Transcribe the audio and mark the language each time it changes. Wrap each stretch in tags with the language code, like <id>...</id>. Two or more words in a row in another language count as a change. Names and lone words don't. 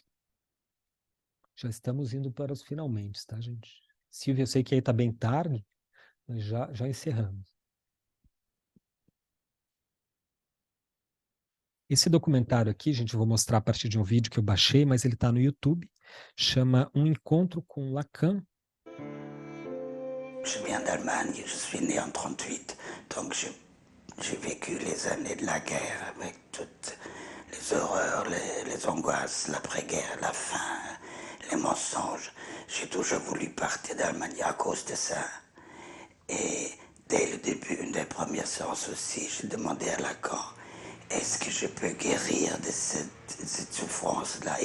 <pt>Já estamos indo para os finalmente, tá, gente? Silvia, eu sei que aí está bem tarde, mas já encerramos. Esse documentário aqui, gente, eu vou mostrar a partir de um vídeo que eu baixei, mas ele está no YouTube, chama Um Encontro com Lacan.</pt> <fr>Je viens d'Allemagne, je suis né en 38, donc j'ai vécu les années de la guerre avec toutes les horreurs, les angoisses, l'après-guerre, la faim, les mensonges. J'ai toujours voulu partir d'Allemagne à cause de ça. Et dès le début, une des premières séances aussi, j'ai demandé à Lacan, est-ce que je peux guérir de cette souffrance-là?</fr>